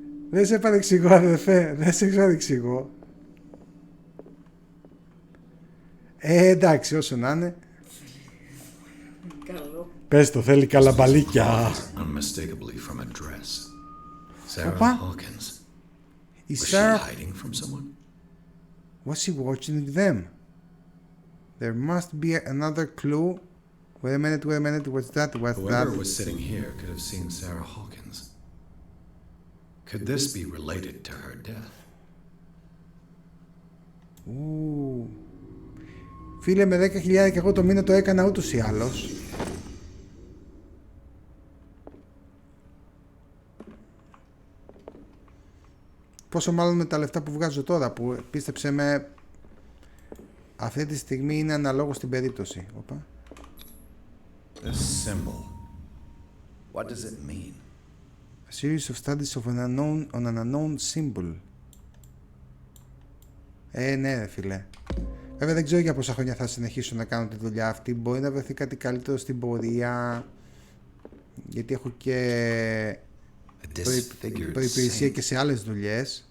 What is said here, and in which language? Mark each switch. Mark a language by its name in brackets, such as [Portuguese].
[Greek] Δεν σε παρεξηγώ, αδερφέ. Δεν σε παρεξηγώ. Εντάξει, όσο να είναι. Καλό. Πες το, θέλει καλαμπαλίκια. [English] Unmistakably from a dress. Sarah Hawkins. Was she hiding from someone? Was she watching them? There must be another clue. Wait a minute. What's that? Whoever was sitting here could have seen Sarah Hawkins. Could this be related to her death? [Greek] Φίλε, με 10.000 και εγώ το μήνα το έκανα ούτως ή άλλως. Πόσο μάλλον με τα λεφτά που βγάζω τώρα, που πίστεψε με, αυτή τη στιγμή είναι αναλόγως στην περίπτωση. Οπα. [English] This symbol. What does it mean? A series of studies of on an unknown symbol. [Greek] Ναι, φίλε. Βέβαια δεν ξέρω για πόσα χρόνια θα συνεχίσω να κάνω τη δουλειά αυτή. Μπορεί να βρεθεί κάτι καλύτερο στην πορεία. γιατί έχω και προϋπηρεσία και σε άλλες δουλειές.